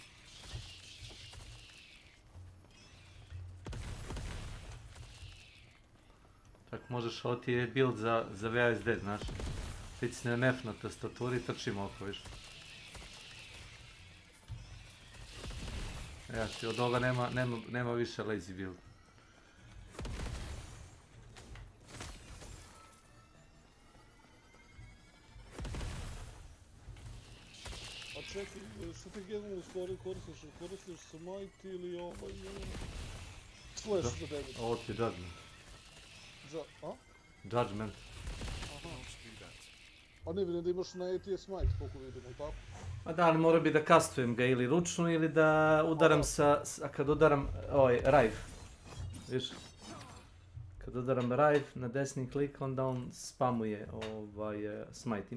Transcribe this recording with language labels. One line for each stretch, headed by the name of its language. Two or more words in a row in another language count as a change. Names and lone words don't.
Serbian: Tako možeš, ovo ti je build za VSD, znaš. Pritisnem F na tastaturi i trčimo oko, viš. Ja ti od ovoga nema više
English: lazy build.
Serbian: A čekaj, što ti generalno koristiš? Koristiš smite ili slash za damage? Ovo ti je judgment. Judgment. Aha. A ne vidim da imaš na AT smite, koliko vidimo, tako? Ma da, ali mora bi da kastujem ga ili ručno ili da udaram a kad udaram rive. Viš? Kad udaram rive na desni klik, onda on spamuje smite.